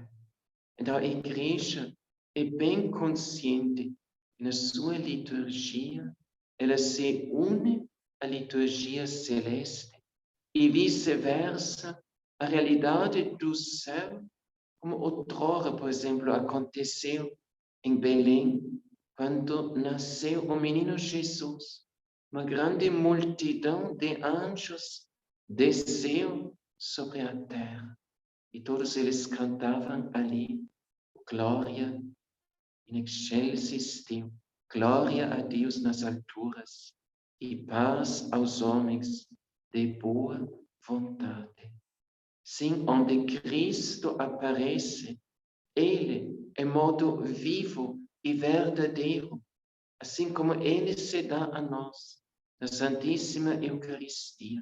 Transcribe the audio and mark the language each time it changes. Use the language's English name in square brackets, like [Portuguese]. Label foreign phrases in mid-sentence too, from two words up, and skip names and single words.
[Portuguese] Então a Igreja é bem consciente que na sua liturgia ela se une à liturgia celeste e vice-versa, a realidade do céu, como outrora, por exemplo, aconteceu em Belém, quando nasceu o menino Jesus. Uma grande multidão de anjos desceu sobre a terra e todos eles cantavam ali, [Latin] glória in excelsis Deo, [Portuguese] glória a Deus nas alturas e paz aos homens de boa vontade. Sim, onde Cristo aparece, Ele é modo vivo e verdadeiro, assim como Ele se dá a nós, na Santíssima Eucaristia.